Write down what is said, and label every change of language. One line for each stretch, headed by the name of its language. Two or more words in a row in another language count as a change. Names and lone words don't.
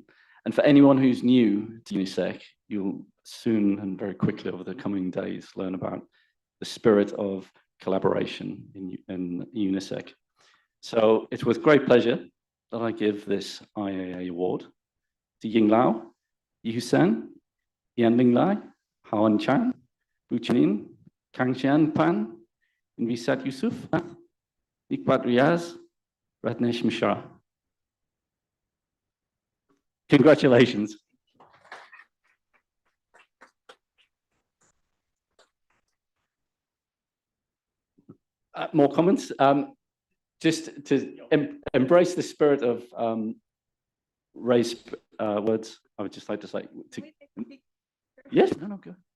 English: And for anyone who's new to UNISEC, you'll soon and very quickly over the coming days learn about the spirit of collaboration in UNISEC. So it's with great pleasure that I give this IAA award to Ying Lao, Yi San, Yan Ling Lai, Hawan Chan, Bu Chinin, Kang Xian Pan, Invisat Yusuf, Nikbat Riaz, Ratnesh Mishra. Congratulations. More comments? Just to embrace the spirit of raised words, I would just like to say, yes, no, go.